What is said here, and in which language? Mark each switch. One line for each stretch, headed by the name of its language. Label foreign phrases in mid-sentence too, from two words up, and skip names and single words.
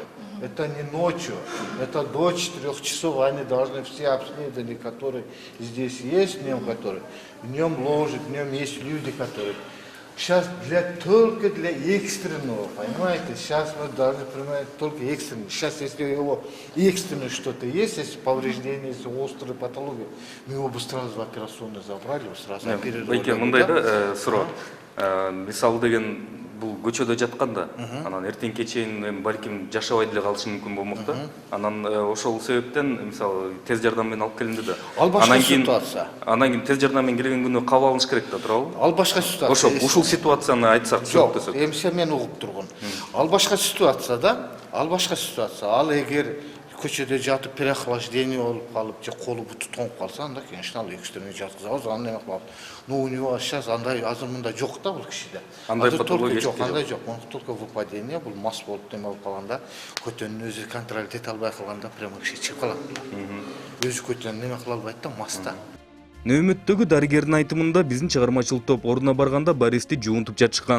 Russian: Это не ночью, это до 4 часов они должны все обследования, которые здесь есть, днем ложат, днем есть люди, которые... Сейчас только для экстренного, понимаете? Сейчас мы должны принимать только экстренный. Сейчас, если его экстренно что-то есть, если повреждение, если острая патология, мы его бы сразу в операционную забрали, сразу оперировали.
Kyrgyz: Мындай да суроо. Мисалы деген бул көчөдө жатканда, анан эртең кечен балким жашабай деле калышы мүмкүн болмок да. Анан ошол себептен мисалы тез жардам менен алып келинди да. Ал башка ситуация. Анан кийин тез жардам менен келген күнү кабыл алыныш керек да, туурабы? Ал башка ситуация. Ошо ушул ситуацияны айтсак, жок, эмсе мен угуп тургун. Ал башка ситуация да. Ал башка ситуация. Ал эгер көчөдө жатып переохлаждение болуп калып, же колу буту тоңуп калса, анда конечно ал экстренный жаткызабыз, аны эме кылабыз.
Russian: Но у него сейчас
Kyrgyz: андай азыр мында жок да бул кишиде. Андай патология жок, андай жок.
Russian: Только выпадение,
Kyrgyz: бул мас болуп неме болуп калганда, көтөнүн өзү контроль эте албай калганда прямо киши чыгып калат. Өзү көтөнүн неме кыла албайт да, маста. Нөөмөттөгү дарыгердин айтымында биздин чыгармачылык топ ордуна барганда Бористи жуунтуп жатышкан.